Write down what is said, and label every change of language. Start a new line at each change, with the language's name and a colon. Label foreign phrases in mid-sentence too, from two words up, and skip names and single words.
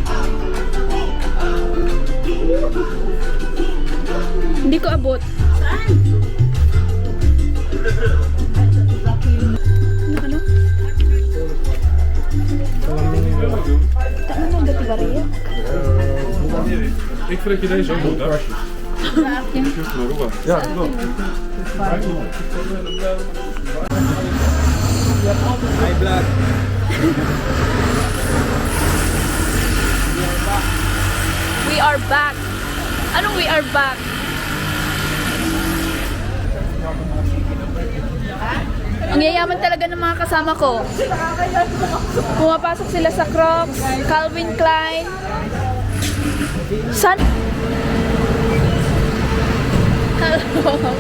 Filipino: Hindi ko abot. Ano? Ano ang dati bariya?
Dutch: Ik trek je deze ook goed, hè? Ja, klopt.
English: Hi vlog. We are back.
Filipino: Anong
English: we are back?
Filipino: Ang yayaman talaga ng mga kasama ko. Pumapasok sila sa Crocs, Calvin Klein. San? Hello.